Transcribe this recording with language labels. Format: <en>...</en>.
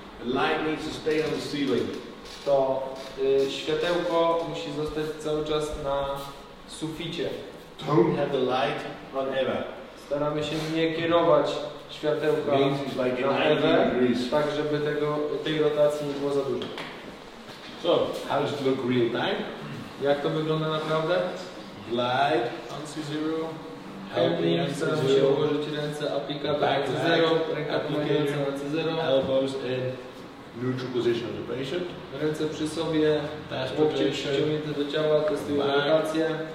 <en>light needs to stay on the ceiling.</en> <pl>To światełko musi zostać cały czas na suficie.</pl> <en>Don't have the light on ever.</en> <pl>Staramy się nie kierować światełka na ewę, tak żeby tej rotacji nie było za dużo.</pl> <en>So, how does it look real time?</en> <pl>Jak to wygląda naprawdę?</pl> <en>Glide on C0.</en> <pl>Helping, staramy się ułożyć ręce, aplikator na C0, ręka pomagająca na C0.</pl> <en>Elbows in neutral position of the patient.</en> <pl>Ręce przy sobie, łokcie przyciągnięte do ciała, testujemy rotację.</pl>